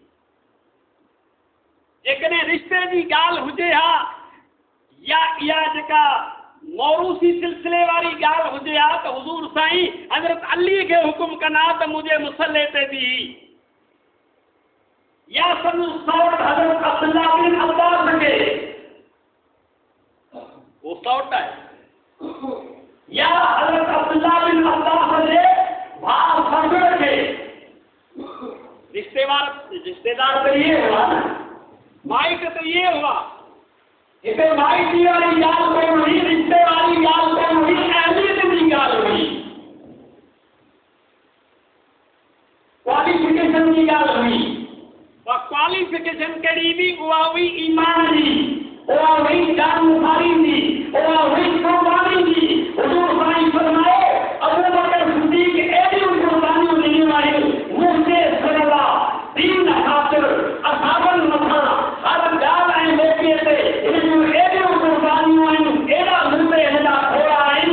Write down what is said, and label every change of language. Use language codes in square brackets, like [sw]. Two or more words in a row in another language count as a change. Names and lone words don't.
[sd] जेकॾहिं रिश्ते जी ॻाल्हि हुजे हा या इहा जेका मौरूसी सिलसिले वारी ॻाल्हि हुजे हा त हुजूर साईं हज़रत अली खे हुकुम कंदा त मुंहिंजे मुसल्ले ते बीह, या संदो सौट हज़रत अब्दुल्ला बिन अब्बास खे, वो सौट आहे, या हज़रत अब्दुल्ला बिन अब्बास जे भाउ ससुर खे। [ur] رشتےدار تو یہ ہوا نا, माइट تو یہ ہوا. [sd] इसे माइटी वाली ॻाल्हि कोन हुई, रिश्ते वाली ॻाल्हि कोन हुई, अहमियत जी ॻाल्हि हुई, क्वालिफिकेशन जी ॻाल्हि हुई। और क्वालिफिकेशन कहिड़ी हुई? उहा हुई ईमान जी, उहा हुई जानकारी जी, उहा हुई कुर्बानी जी। हुजूर साईं फरमाए अबू बकर सिद्दीक़ एॾियूं कुर्बानियूं ॾिनियूं आहिनि मुंहिंजे सिवा दीन ख़ातिर, असहाबनि मथां, हर ॻाल्हि ऐं मौक़े ते हिनजूं एॾियूं कुर्बानियूं आहिनि, एॾा मुंहिंजे हेॾा थोरा आहिनि।